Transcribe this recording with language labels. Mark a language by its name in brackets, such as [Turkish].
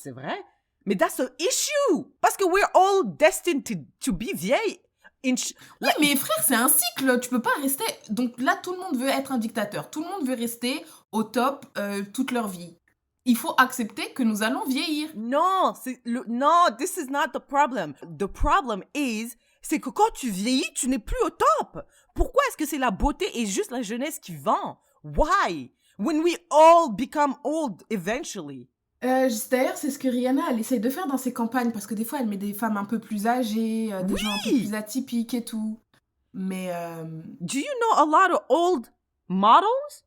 [French] C'est vrai. Mais [English] that's an issue. [French] Parce que [English] we're all destined to be vieilles. [French] Oui, mais frère, c'est un cycle. Tu peux pas rester... Donc là, tout le monde veut être un dictateur. Tout le monde veut rester au top toute leur vie. Il faut accepter que nous allons vieillir. [English] Non, this is not the problem. The problem is... [French] c'est que quand tu vieillis, tu n'es plus au top. Pourquoi est-ce que c'est la beauté et juste la jeunesse qui vend? [English] Why? When we all become old eventually. [French] D'ailleurs, c'est ce que Rihanna, elle essaie de faire dans ses campagnes, parce que des fois, elle met des femmes un peu plus âgées, des gens un peu plus atypiques et tout. Mais... [English] Do you know a lot of old models?